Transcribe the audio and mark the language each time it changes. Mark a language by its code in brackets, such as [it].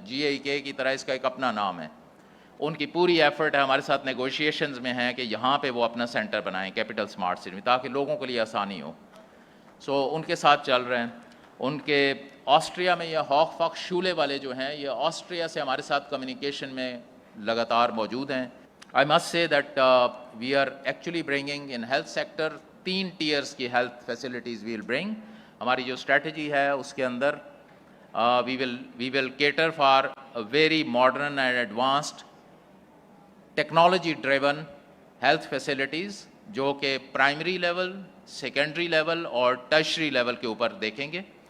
[ur] جی آئی کے کی طرح اس کا ایک اپنا نام ہے. ان کی پوری ایفرٹ ہے, ہمارے ساتھ نیگوشیشنز میں ہیں کہ یہاں پہ وہ اپنا سینٹر بنائیں کیپٹل اسمارٹ سٹی میں, تاکہ لوگوں کے لیے آسانی ہو. ان کے ساتھ چل رہے ہیں. ان کے آسٹریا میں یہ ہوخ فخشولے والے جو ہیں یہ آسٹریا سے ہمارے ساتھ کمیونیکیشن میں لگاتار موجود ہیں. [en] I must say that we are actually bringing in health sector 3 tiers کی health facilities we will bring. [ur] ہماری جو اسٹریٹجی ہے اس کے اندر [en] we will cater for a very modern and advanced technology driven health facilities [ur] جو کہ primary level, secondary level اور tertiary level کے اوپر دیکھیں گے.